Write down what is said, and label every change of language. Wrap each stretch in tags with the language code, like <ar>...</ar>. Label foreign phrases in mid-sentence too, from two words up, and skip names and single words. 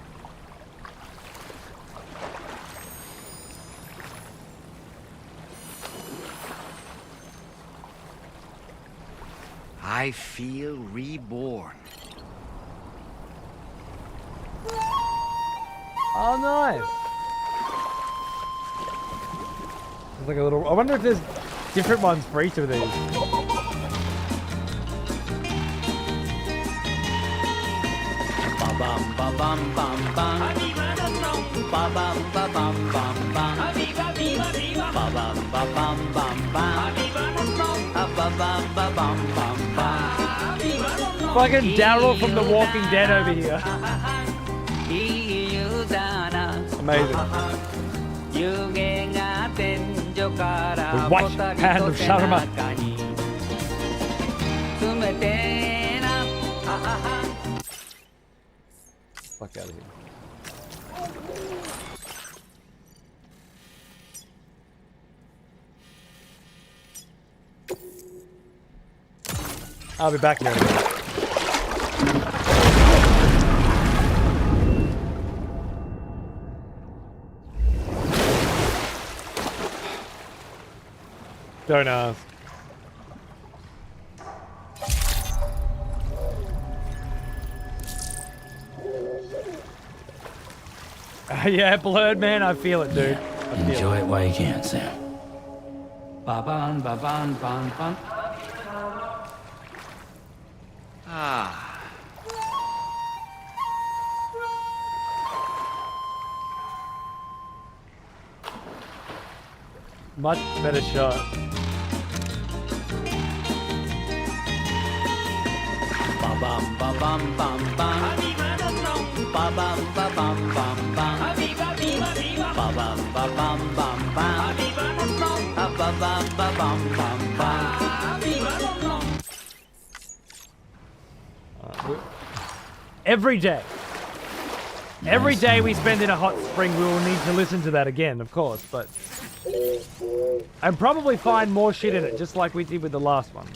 <en>I feel reborn. Oh, nice. It's like a little. I wonder if there's different ones for each of these. Ba bam ba bam bam bam. Ba bam ba bam bam bam. Ba bam ba bam bam bam. Ba bam ba bam bam bam. Fucking Daryl from The Walking Dead over here. Amazing. The white hand of Sharuman.</en> <ja>詰めてな</ja> <en>Fuck out of here. I'll be back here in a minute. Don't ask. Yeah, blurred, man. I feel it, dude. Enjoy it while you can, Sam. Ba-ban, ba-ban, ban, ban. Ah. Much better shot. Ba-bam, ba-bam, bam, bam. Ba-bam, ba-bam, bam, bam. Ba-bam, ba-bam, bam, bam. Ba-bam, ba-bam, bam, bam. Every day. Every day we spend in a hot spring, we will need to listen to that again, of course, but... And probably find more shit in it, just like we did with the last one.</en>